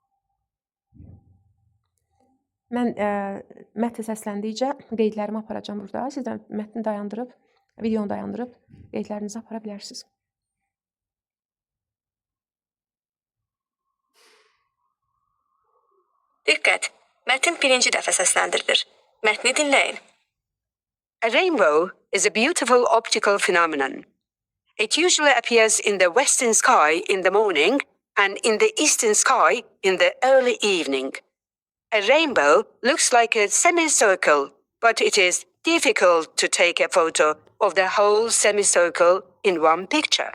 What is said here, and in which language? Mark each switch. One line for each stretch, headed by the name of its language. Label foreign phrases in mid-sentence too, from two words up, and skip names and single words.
Azerbaijani: Mən mətni səsləndikcə qeydlərimi aparacağam burada. Siz də mətni dayandırıb, videonu dayandırıb qeydlərinizi apara bilərsiniz. Diqqət! Mətin 1-ci dəfə səsləndirilir. Mətni dinləyin.
English: A rainbow is a beautiful optical phenomenon. It usually appears in the western sky in the morning and in the eastern sky in the early evening. A rainbow looks like a semicircle, but it is difficult to take a photo of the whole semicircle in one picture.